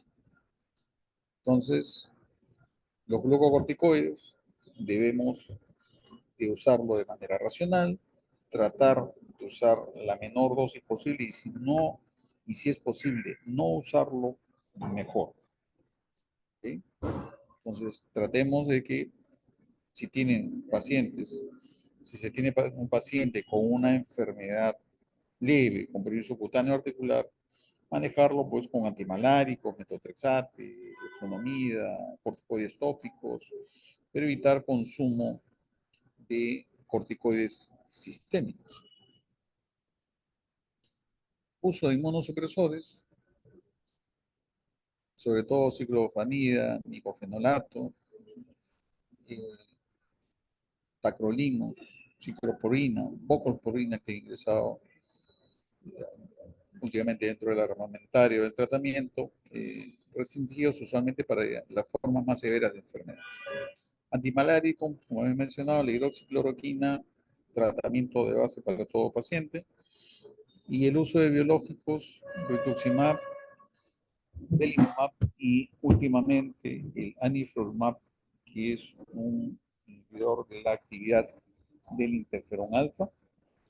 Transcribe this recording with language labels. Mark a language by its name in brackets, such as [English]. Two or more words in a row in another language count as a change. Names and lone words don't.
[Spanish] Entonces, los glucocorticoides debemos de usarlo de manera racional, tratar de usar la menor dosis posible y si no, y si es posible, no usarlo mejor. ¿Sí? Entonces, tratemos de que si tienen pacientes, si se tiene un paciente con una enfermedad leve, con periodo cutáneo articular, manejarlo pues con antimaláricos, metotrexate, flunamida, corticoides tópicos, pero evitar consumo de corticoides sistémicos. Uso de inmunosupresores, sobre todo ciclofamida, micofenolato, eh, tacrolimus, cicloporina, voclosporina que he ingresado últimamente dentro del armamentario del tratamiento, restringidos usualmente para las formas más severas de enfermedad. Antimalárico, como he mencionado, la hidroxicloroquina, tratamiento de base para todo paciente, y el uso de biológicos, rituximab, belimumab y últimamente el anifrolumab, que es un inhibidor de la actividad del interferón alfa, ¿no?